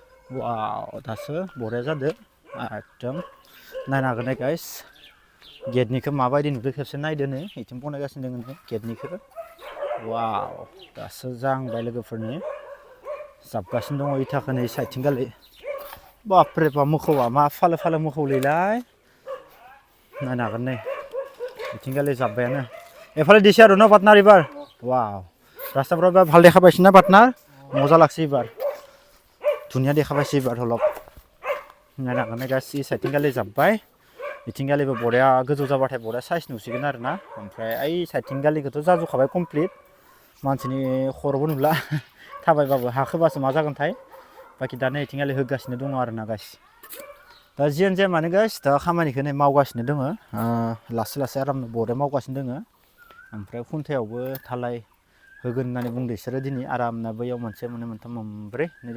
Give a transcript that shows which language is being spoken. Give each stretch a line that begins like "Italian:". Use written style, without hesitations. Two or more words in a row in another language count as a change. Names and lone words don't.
Bodo: वाव दासो बरिया जादो एकदम नायनो हागोन दे गाइस गेटनिखौ माबायदि नुदो खेबसे नायदो नै इथिं बनायगासिनो दङ गेटनिखौ वाव दासो जाहांबाय लोगोफोरनि जाबगासिनो दङ इथाखौ नै साइडथिं गालै बापरे बाप मोखौआ मा फालो फालो मोखौलैलाय नायनो हागोन नै इथिं गालै जाब्बायानो एफाले दिसे आरो न पार्टनार एबार वाव रास्ताफ्राव एबार
Assamese: ভাল দেখা পাইছে না পার্টনার মজা লাগছে এবার ধুনীয়া দেখা পাইছে এবাৰ অলপ
Bodo: नायनो हागोन गासै साइडथिं गालै जाब्बाय इथिं गालैबो बरिया गोजौ जाबाथाय बरिया साइज नुसिगोन आरो ना ओमफ्राय ओइ साइडथिं गालिखौथ' जाजोबखाबाय कमप्लिट मानसिनि खर'बो नुला थाबायबाबो हाखोबासो मा जागोनथाय बाखि दा नै इथिं गालै होगासिनो दङ आरो ना गाइस दा जियानो जाया मानो गाइस दा खामानिखौ नै मावगासिनो दङ लासै लासै आरामनो बरिया मावगासिनो दङ ओमफ्राय खुन्थायावबो धालाय होगोन होननानै बुंदो बिसोरो दिनै आरामनो बैयाव मोनसे मोननै मोनथाम मोनब्रै नै